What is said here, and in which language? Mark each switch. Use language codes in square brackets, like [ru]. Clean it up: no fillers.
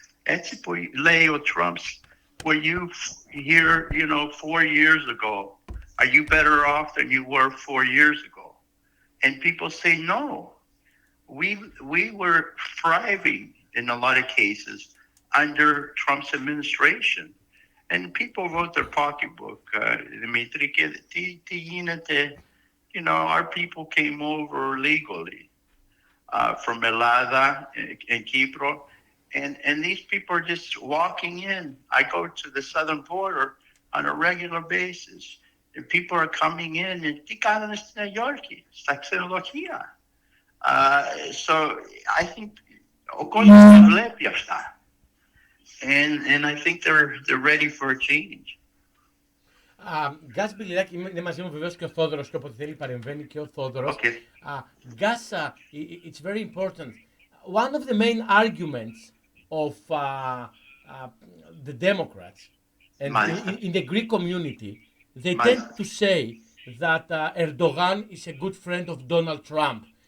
[el] Έτσι που λέει ο [en] Trump, were you here, 4 years ago? Are you better off than you were 4 years ago? And people say, no. We were thriving in a lot of cases under Trump's administration. And people wrote their pocketbook. [el] Dimitri, τι γίνεται? [en] Our people came over legally from Ελλάδα and Kipro. And these people are just walking in. I go to the southern border on a regular basis. And people are coming in and [el] τι κάνανε στη Νέα Υόρκη, στα ξενοδοχεία. [en] So I think [el] ο κόσμος τα βλέπει αυτά. [en] And I think they're ready for a change. [el] Γκάς Μπιλιράκη, είναι μαζί μου βεβαίως και ο Θόδωρος και όποτε θέλει παρεμβαίνει και ο Θόδωρος. [en] Okay. Γκάς, it's very important. One of the main arguments of the Democrats and in the Greek community, they tend to say that Erdogan is a good friend of Donald Trump.